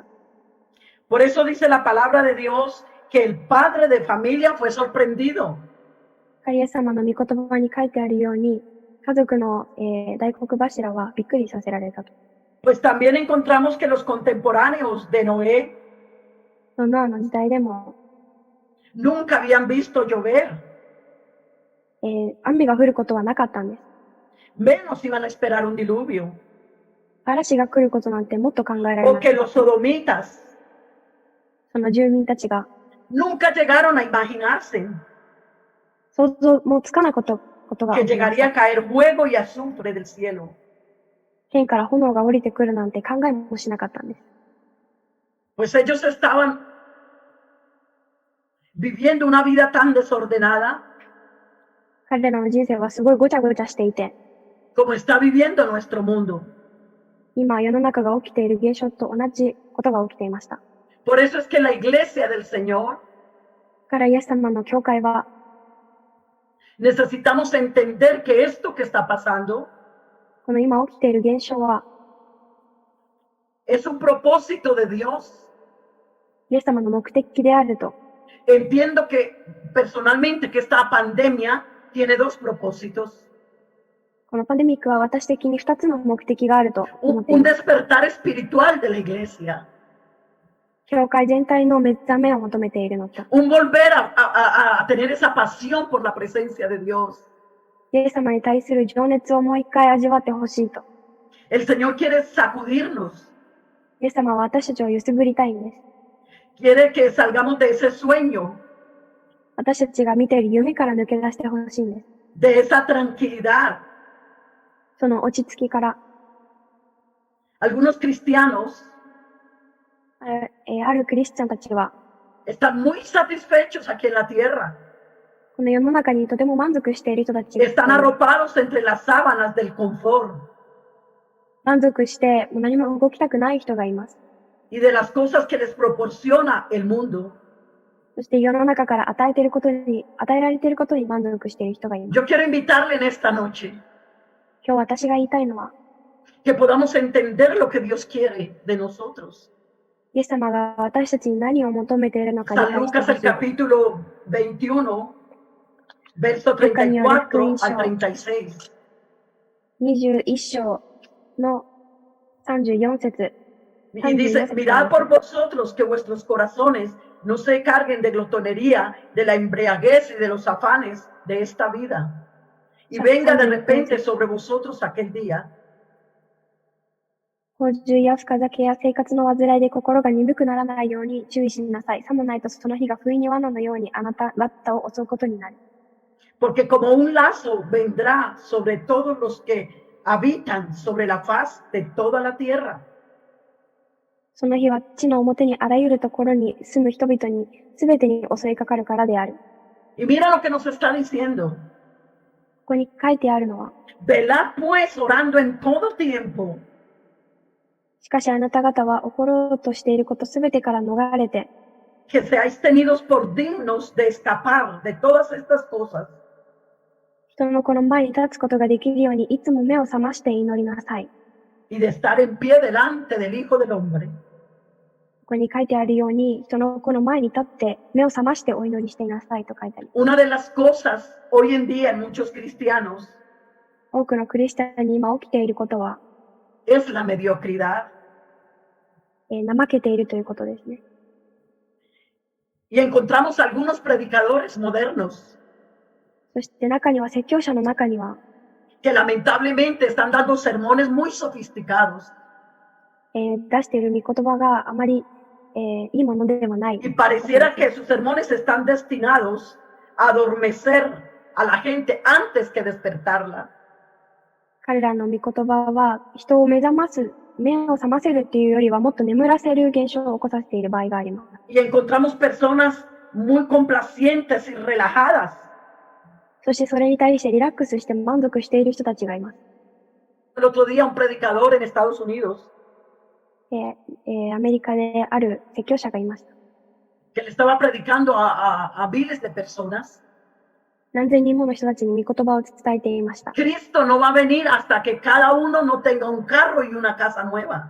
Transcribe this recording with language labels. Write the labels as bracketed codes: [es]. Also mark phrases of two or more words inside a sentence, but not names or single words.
[es] Por eso dice la palabra de Dios que el padre de familia fue sorprendido. [ja] イエス様の御言葉に書いてあるように、家族の、大黒柱はびっくりさせられたと。 [es] Pues también encontramos que los contemporáneos de Noé [ja] ノアの時代でも、 [es] nunca habían visto llover, [ja] 雨が降ることはなかったんです。 [es] menos iban a esperar un diluvio. [ja] 嵐が来ることなんてもっと考えられ [es] O [ja] ない。 [es] que los sodomitas [ja] その住民たちが [es] nunca llegaron a imaginarse [ja] 想像もつかないことが [es] que [ja] 起きまし [es] llegaría [ja] た。 [es] a caer fuego y azufre del cielo. [ja] 天から炎が降りてくるなんて考えもしなかったんです。 [es] Pues ellos estaban viviendo una vida tan desordenada [ja] 彼らの人生はすごいごちゃごちゃしていて、 [es] como está viviendo nuestro mundo. [ja] 今世の中が起きている現象と同じことが起きていました。 [es] Por eso es que la iglesia del Señor [ja] だからイエス様の教会は、 [es] necesitamos entender que esto que está pasando [ja] この今起きている現象は、 [es] es un propósito de Dios. [ja] イエス様の目的であると。 [es] Entiendo que personalmente que esta pandemia tiene dos propósitos. [ja] このパンデミックは私的に2つの目的があると思ってい [es] Un [ja] ます。 [es] despertar espiritual de la iglesia. [ja] 教会全体の目覚めを求めているのと、 [es] Un volver a tener esa pasión por la presencia de Dios. [ja] イエス様に対する情熱をもう一回味わってほしいと。 [es] El Señor quiere sacudirnos. [ja] イエス様は私たちを揺すぶりたいんです。 [es] Quiere que salgamos de ese sueño, [ja] 私たちが見ている夢から抜け出してほしいんです。 [es] de esa tranquilidad. [ja] その落ち着きから、 [es] Algunos cristianos [ja] あるクリスチャンたちは、 [es] están muy satisfechos aquí en la tierra. [ja] この世の中にとても満足している人たちが、 [es] Están arropados entre las sábanas del confort [ja] 満足してもう何も動きたくない人がいます。 [es] y de las cosas que les proporciona el mundo. [ja] そして世の中から与えられていることに満足している人がいます。 [es] Yo quiero invitarle en esta noche [ja] 今日私が言いたいのは、 [es] que podamos entender lo que Dios quiere de nosotros. [ja] イエス様が私たちに何を求めているのか理 [es] San [ja] 解して [es] Lucas [ja] ほ [es] el [ja] しい。 [es] capítulo 21, verso 34 al 36. [ja] 21 章の34節。 [es] Y dice, mirad por vosotros que vuestros corazones no se carguen de glotonería, de la embriaguez y de los afanes de esta vida. y venga de repente sobre vosotros aquel día, [ja] 洪水や深酒や生活の煩いで心が鈍くならないように注意しなさい。さもないとその日が不意に罠のようにあなた方を襲うことになる。 [es] porque como un lazo vendrá sobre todos los que habitan sobre la faz de toda la tierra. [ja] その日は地の表にあらゆるところに住む人々に全てに襲いかかるからである。 [es] Y mira lo que nos está diciendo. [ja] ここに書いてあるのは、 [es] Velad pues orando en todo tiempo. [ja] しかしあなた方は起ころうとしていることすべてから逃れて、 [es] Que seáis tenidos por dignos de escapar de todas estas cosas [ja] 人の子の前に立つことができるようにいつも目を覚まして祈りなさい。 [es] y de estar en pie delante del Hijo del Hombre. [ja] ここに書いてあるように、人の子の前に立って目を覚ましてお祈りしていなさいと書いてある。 [es] Una de las cosas hoy en día en muchos cristianos [ja] 多くのクリスチャンに今起きていることは、 [es] es la mediocridad. [ja] 怠けているということですね。 [es] Y encontramos algunos predicadores modernos [ja] そして中には、説教者の中には、 [es] que lamentablemente están dando sermones muy sofisticados [ja] 出している御言葉があまり、いいものではない。 [es] y pareciera que sus sermones están destinados a adormecer a la gente antes que despertarla. [ja] 彼らの御言葉は人を目を覚ませるっていうよりはもっと眠らせる現象を起こさせている場合があります。 [es] Y encontramos personas muy complacientes y relajadas [ja] そしてそれに対してリラックスして満足している人たちがいます。 [es] El otro día un predicador en Estados Unidos [ja] アメリカである説教者がいました。 [es] que le estaba predicando a miles de personas. [ja] 何千人もの人たちに御言葉を伝えていました。 [es] Cristo no va a venir hasta que cada uno no tenga un carro y una casa nueva.